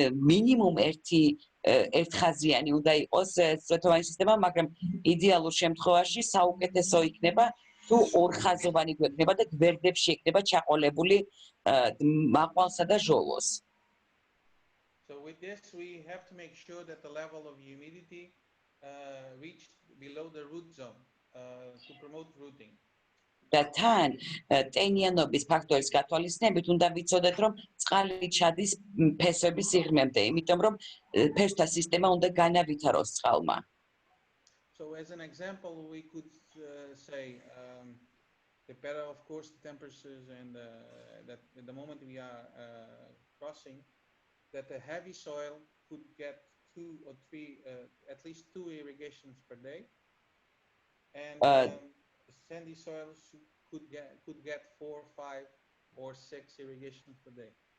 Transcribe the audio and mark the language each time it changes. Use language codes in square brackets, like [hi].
[ka] მინიმუმ ერთხაზიანი უნდა იყოს წვეთოვანი სისტემა, მაგრამ იდეალურ შემთხვევაში საუკეთესო იქნება თუ ორხაზოვანი გვექნება და გვერდებში იქნება ჩაყოლებული მაყვალსა და ჟოლოს. [en] So with this we have to make sure that the level of humidity reached below the root zone to promote rooting. [ka] და თან ტენიანობის ფაქტორის გათვალისწინებით უნდა ვიცოდეთ, რომ წყალი ჩადის ფესვების სიღრმემდე, იმიტომ რომ ფესვთა სისტემა უნდა განავითაროს წყალმა. [en] So as an example, we could say, the better, of course, the temperatures and that at the moment we are crossing, that the heavy soil could get 2 or 3, at least 2 irrigations per day, and sandy soils could get 4, 5, or 6 irrigations per day.